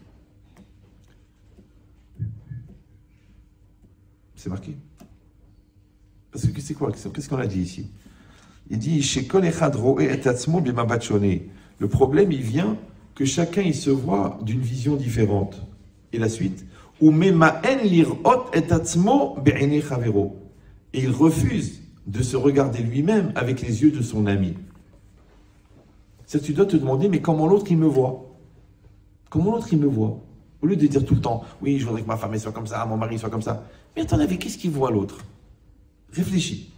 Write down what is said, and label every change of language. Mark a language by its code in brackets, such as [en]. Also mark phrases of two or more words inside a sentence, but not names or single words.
[fr] C'est marqué. Parce que c'est quoi? Qu'est-ce qu'on a dit ici? Il dit, [he] שכל אחד רואה את עצמו במבט שונה. [fr] Le problème, il vient que chacun, il se voit d'une vision différente. Et la suite, [he] ומאן לראות את עצמו בעיני חברו. [fr] Et il refuse de se regarder lui-même avec les yeux de son ami. C'est-à-dire, tu dois te demander, mais comment l'autre il me voit? Comment l'autre il me voit? Au lieu de dire tout le temps, oui, je voudrais que ma femme soit comme ça, mon mari soit comme ça. Mais attends, avec qu'est-ce qu'il voit l'autre? Réfléchis.